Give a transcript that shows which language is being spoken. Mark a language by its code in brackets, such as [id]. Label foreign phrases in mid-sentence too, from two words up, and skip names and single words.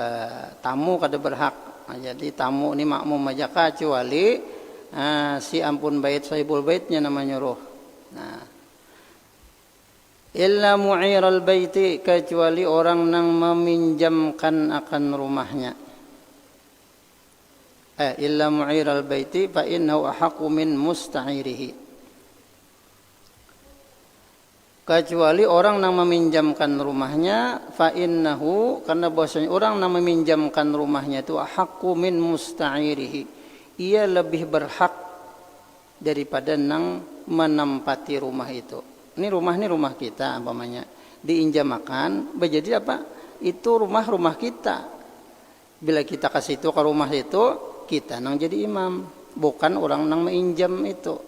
[bjn] Tamu kada berhak. Nah, jadi tamu ini makmum aja kecuali si ampun bait [ar] صاحب البيت [bjn] namanya roh. Nah, [ar] إلا معير البيت, [bjn] kecuali orang nang meminjamkan akan rumahnya. [ar] إلا معير البيت فإنه أحق من مستعيره. [bjn] Kecuali orang yang meminjamkan rumahnya, [ar] فإنه, [bjn] karena bahwasanya orang yang meminjamkan rumahnya itu [ar] حق من مستعيره, [bjn] ia lebih berhak daripada nang menempati rumah itu. Ini rumah kita umpamanya diinjamakan, menjadi apa? Itu rumah kita. Bila kita kasih itu ke rumah itu, kita nang jadi imam, bukan orang nang menginjam itu.